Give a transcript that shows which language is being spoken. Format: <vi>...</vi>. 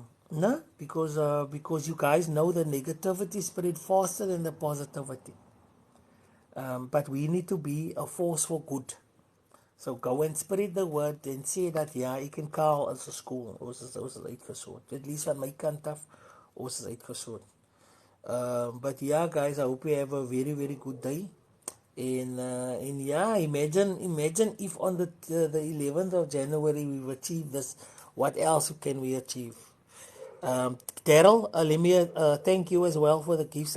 <en>No, because you guys know the negativity spread faster than the positivity. But we need to be a force for good. So go and spread the word and say that</en> <af>ek kan call as 'n skool. Ons is uitgesoort. At least van my kant af, ons is uitgesoort.</af> <en>But yeah, guys, I hope you have a very, very good day. And yeah, imagine if on the 11th of January we've achieved this. What else can we achieve? Daryl, let me thank you as well for the gifts.</en>